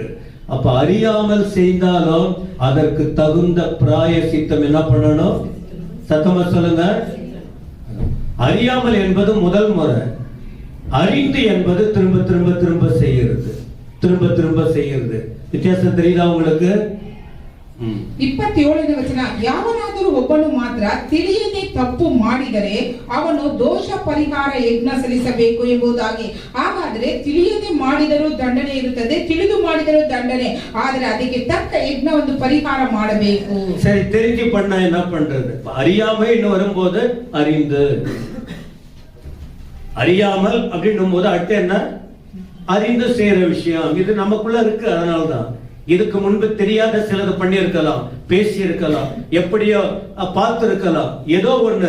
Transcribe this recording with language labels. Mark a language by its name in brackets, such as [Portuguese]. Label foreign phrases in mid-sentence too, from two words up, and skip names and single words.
[Tamil] அப்ப அறியாமல் செய்தாலும் அதற்கு தகுந்த பிராயசித்தம் என்ன பண்ணணும்? சத்தமா சொல்லுங்க. அறியாமல் என்பது முதல் முறை, அறிந்து என்பது திரும்ப திரும்ப திரும்ப செய்யறது, திரும்ப திரும்ப செய்யறது. வித்தியாசம் தெரியுதா உங்களுக்கு? [Kannada] 27ನೇ ವಚನ, ಯಾವನಾದರೂ ಒಬ್ಬನು ಮಾತ್ರ ತಿಳಿಯದೆ ತಪ್ಪು ಮಾಡಿದರೆ ಅವನು ದೋಷ ಪರಿಹಾರ ಯಜ್ಞ ಸಲ್ಲಿಸಬೇಕು ಎಂಬುದಾಗಿ. ಹಾಗಾದ್ರೆ ತಿಳಿಯದೆ ಮಾಡಿದರೂ ದಂಡನೆ ಇರುತ್ತದೆ, ತಿಳಿದು ಮಾಡಿದರೂ ದಂಡನೆ, ಆದರೆ ಅದಕ್ಕೆ ತಕ್ಕ ಯಜ್ಞ ಒಂದು ಪರಿಹಾರ ಮಾಡಬೇಕು. [Tamil] சரி, தெரிஞ்சு பண்ண என்ன பண்றது? அறியாமை இன்னும் வரும்போது அறிந்து, அறியாமல் அப்படின்னும் போது அடுத்து என்ன? அறிந்து செய்யற விஷயம். இது நமக்குள்ள இருக்கு. அதனால்தான் இதுக்கு முன்பு தெரியாத சிலது பண்ணி இருக்கலாம், பேசி இருக்கலாம், எப்படியோ பார்த்து இருக்கலாம், ஏதோ ஒண்ணு.